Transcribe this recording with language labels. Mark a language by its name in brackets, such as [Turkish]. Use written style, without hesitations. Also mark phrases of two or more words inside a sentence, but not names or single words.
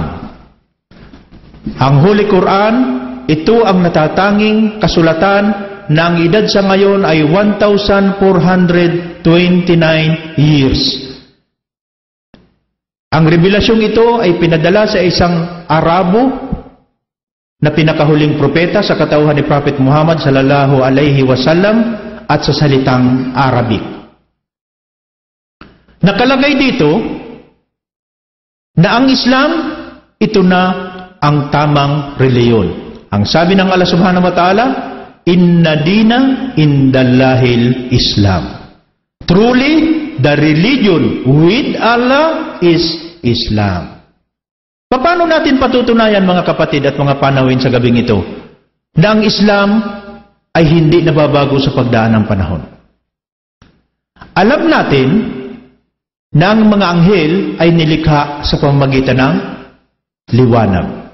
[Filipino] Ang Holy Quran, ito ang natatanging kasulatan na ang edad sa ngayon ay 1,429 years. Ang revelasyong ito ay pinadala sa isang Arabo na pinakahuling propeta sa katauhan ni Prophet Muhammad [Arabic] صلى الله عليه وسلم [Filipino] at sa salitang Arabic. Nakalagay dito na ang Islam, ito na ang tamang reliyon. Ang sabi ng Allah [Arabic] سبحانه وتعالى إن الدين عند الله الإسلام. [English] Truly, the religion with Allah is Islam. [Filipino] Paano natin patutunayan, mga kapatid at mga panawin sa gabing ito, na ang Islam ay hindi nababago sa pagdaan ng panahon? Alam natin na ang mga anghel ay nilikha sa pamamagitan ng liwanag.